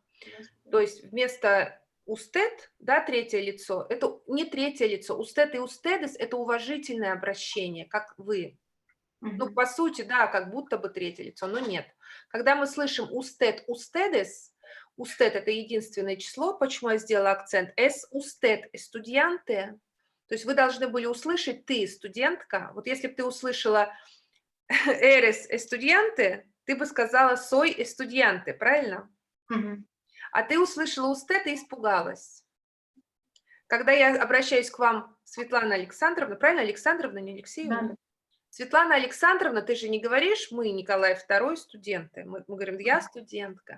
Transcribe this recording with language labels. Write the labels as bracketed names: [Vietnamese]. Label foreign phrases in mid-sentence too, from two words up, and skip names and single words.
[Russian] То есть вместо устед, да, третье лицо, это не третье лицо. Устед и устедес – это уважительное обращение, как вы. Ну, по сути, да, как будто бы третье лицо, но нет. Когда мы слышим устед, устедес, устед – это единственное число, почему я сделала акцент, [Spanish] es usted estudiante, [Russian] то есть вы должны были услышать ты, студентка. Вот если бы ты услышала [Spanish] eres estudiante, [Russian] ты бы сказала [Spanish] soy estudiante, [Russian] правильно? А ты услышала usted и испугалась. Когда я обращаюсь к вам, Светлана Александровна, правильно, Александровна, не Алексеевна? Да. Светлана Александровна, ты же не говоришь, мы, Николай II, студенты. Мы говорим, я студентка.